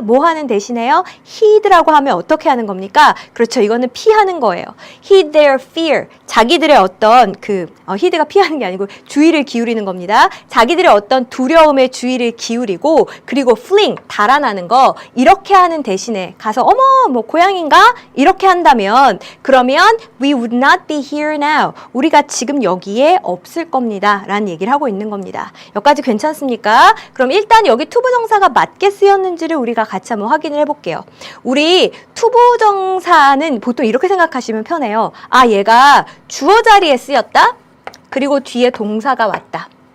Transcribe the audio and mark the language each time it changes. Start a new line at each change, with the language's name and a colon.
Korean: 뭐 하는 대신에요? heed라고 하면 어떻게 하는 겁니까? 그렇죠. 이거는 피하는 거예요.
English: heed their fear.
Korean: 자기들의 어떤 heed가 피하는 게 아니고 주의를 기울이는 겁니다. 자기들의 어떤 두려움에 주의를 기울이고, 그리고 fling, 달아나는 거, 이렇게 하는 대신에 가서 어머, 뭐 고양인가? 이렇게 한다면, 그러면
English: we would not be here now.
Korean: 우리가 지금 여기에 없을 겁니다. 라는 얘기를 하고 있는 겁니다. 여기까지 괜찮습니까? 그럼 일단 여기 투부정사가 맞게 쓰였는지를 우리가 같이 한번 확인을 해볼게요. 우리 투부정사는 보통 이렇게 생각하시면 편해요. 아, 얘가 주어 자리에 쓰였다? 그리고 뒤에 동사가 왔다.